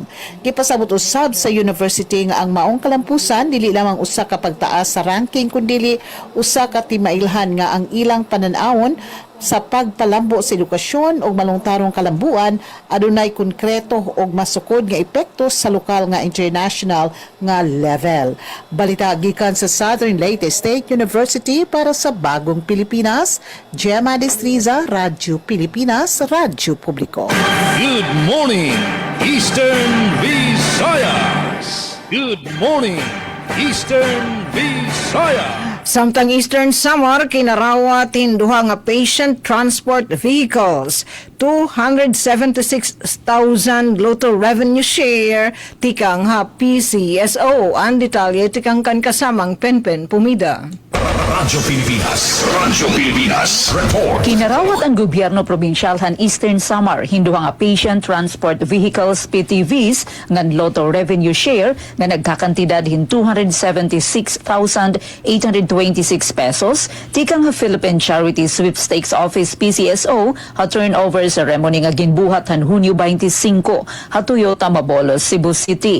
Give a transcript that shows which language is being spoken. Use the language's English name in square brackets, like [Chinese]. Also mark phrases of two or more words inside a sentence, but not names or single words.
[Cebuano] Gipasabot usab sa university nga ang maong kalampusan dili lamang usa ka pagtaas sa ranking kundi usa ka timailhan nga ang ilang pananawon sa pagpalambo sa edukasyon ug malungtarong kalambuan adunay konkreto ug masukod nga epekto sa lokal nga international nga level. Balita gikan sa Southern Leyte State University para sa Bagong Pilipinas, Giamma Destriza, Radyo Pilipinas, Radyo Publiko. [English] Good morning, Eastern Visayas. Good morning, Eastern Visayas. [Waray] Samtang Eastern Samar kinarawatin duha nga [English] patient transport vehicles, [Waray] 276,000 Lotto [English] revenue share [Waray] tikang ha PCSO. Ang detalye tikang kan kasamang Penpen Pumida. [English] Radyo Pilipinas report. [Waray] Kinarawat ang gobyerno probinsyalhan Eastern Samar hinduha nga [English] patient transport vehicles [Waray] PTVs ngan Lotto [English] revenue share [Waray] nga nagkakantidad hin 276,826 pesos tikang nga Philippine Charity Sweepstakes Office PCSO ha [English] turnover ceremony [Waray] nga ginbuhat han Hunyo 25 ha Toyota Mabolos, Cebu City.